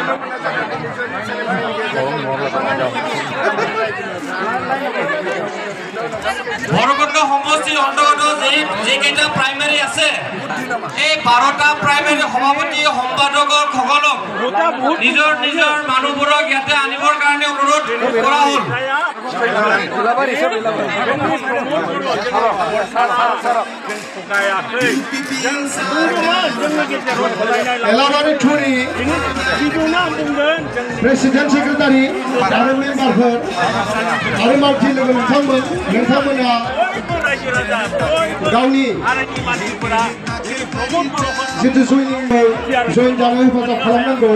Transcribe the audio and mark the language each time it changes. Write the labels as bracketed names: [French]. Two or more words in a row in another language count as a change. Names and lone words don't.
[Assamese] ভৈৰৱকুণ্ড সমষ্টিৰ অন্তৰ্গত যিকেইটা প্ৰাইমেৰী আছে এই 12টা প্ৰাইমেৰী সভাপতি সম্পাদকৰ সকলক নিজৰ নিজৰ মানুহবোৰক ইয়াতে আনিবৰ কাৰণে অনুৰোধ কৰা হ'ল। [Bodo] एलाबारि थुरि प्रेसिडेन्ट सेक्रेटारि आरो मेम्बारफोर आरो मावथि लोगो नोंथांमोना गावनि जितु जइन जानो हेफाजाब खालामनांगौ